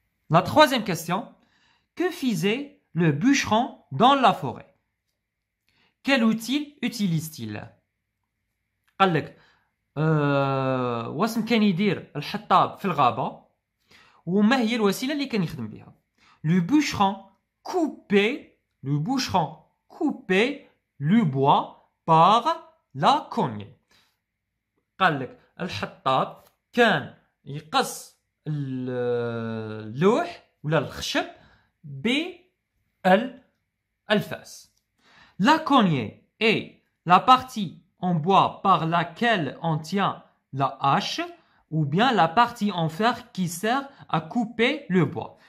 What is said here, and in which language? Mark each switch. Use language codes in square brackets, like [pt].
[fr] La troisième question. Que faisait le bûcheron dans la forêt? Quel outil utilise-t-il? [ar] قال لك واش كان يدير الحطاب في الغابة وما هي الوسيلة اللي كان يخدم بها؟ [fr] Le bûcheron coupait le bois par la cognée. [ar] قال لك الحطاب كان يقص اللوح ولا الخشب بالفاس. [fr] La cognée est la partie en bois par laquelle on tient la hache ou bien la partie en fer qui sert à couper le bois.